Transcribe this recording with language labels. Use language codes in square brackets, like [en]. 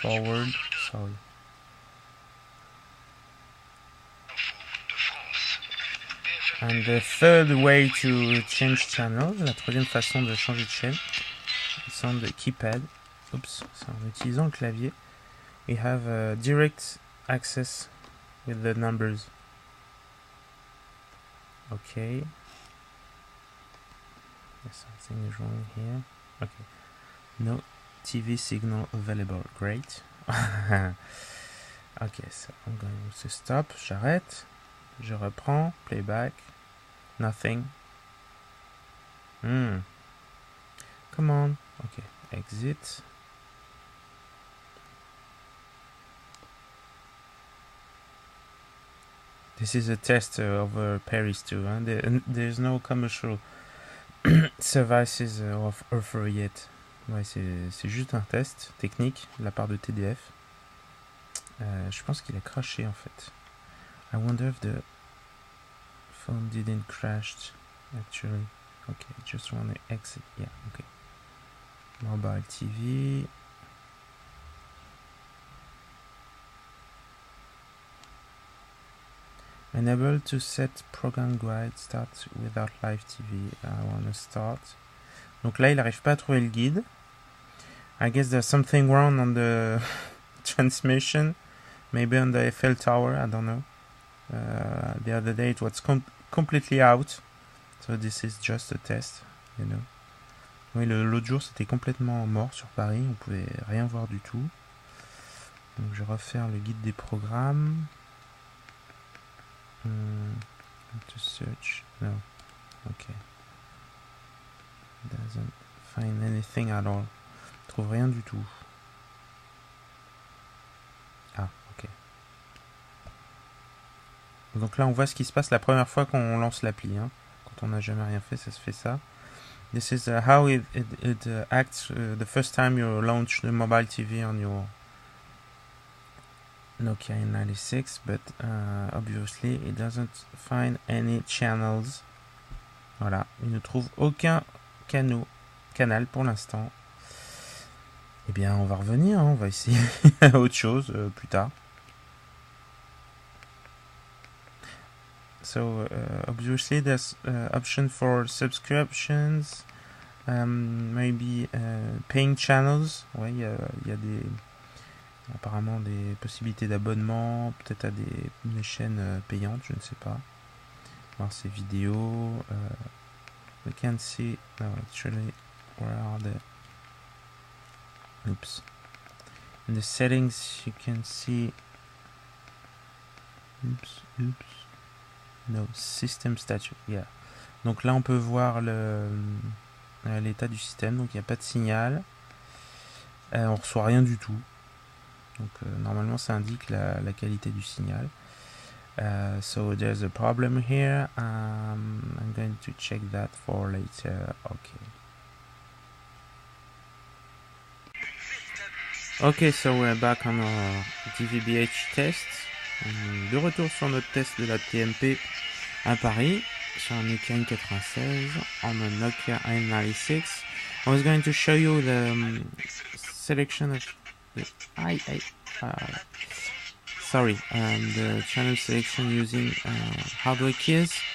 [en] Forward. Super Bowl Sorry. [fr] de France. [en] And the third way to change channel, [fr] la troisième façon de changer de chaîne, c'est [en] on the keypad. [fr] Oops, c'est en utilisant le clavier. [en] We have direct access with the numbers. Okay. Something is wrong here. Okay. No TV signal available. Great. Okay, so I'm going to stop. [fr] J'arrête. Je reprends. [en] Playback. Nothing. Come on. Okay. Exit. This is a test over Paris too. There's no commercial services offer yet. [fr] Ouais, c'est juste un test technique de la part de TDF. Je pense qu'il a crashé en fait. [en] I wonder if the phone didn't crash actually. Okay, just want to exit. Yeah, okay. Mobile TV. Unable to set program guide start without live TV. I want to start. [fr] Donc là, il n'arrive pas à trouver le guide. [en] I guess there's something wrong on the transmission. Maybe on the Eiffel Tower, I don't know. The other day it was completely out. So this is just a test, you know. [fr] Oui, l'autre jour c'était complètement mort sur Paris. On pouvait rien voir du tout. Donc je vais refaire le guide des programmes. [en] To search. No. Okay. Doesn't find anything at all. [fr] Trouve rien du tout. Ah, ok. Donc là, on voit ce qui se passe la première fois qu'on lance l'appli. Hein. Quand on n'a jamais rien fait, ça se fait ça. [en] This is how it acts the first time you launch the mobile TV on your Nokia N96, but obviously it doesn't find any channels. [fr] Voilà, il ne trouve aucun canal pour l'instant. Eh bien, on va revenir, hein, on va essayer autre chose plus tard. [en] So, obviously there's option for subscriptions, maybe paying channels. [fr] Ouais, il y a des... apparemment des possibilités d'abonnement, peut-être à des chaînes payantes, je ne sais pas. Voir ces vidéos. [en] We can see, no, actually, where are the... Oops. In the settings, you can see... Oops. No, system status, yeah. [fr] Donc là, on peut voir l'état du système, donc il n'y a pas de signal. On reçoit rien du tout. Donc normalement ça indique la qualité du signal. [en] So there's a problem here. I'm going to check that for later. Okay, so we're back on our DVB-H test. [fr] De retour sur notre test de la TMP à Paris sur un Nokia N96 [en] on a Nokia N96. I was going to show you the selection of the the channel selection using hardware keys.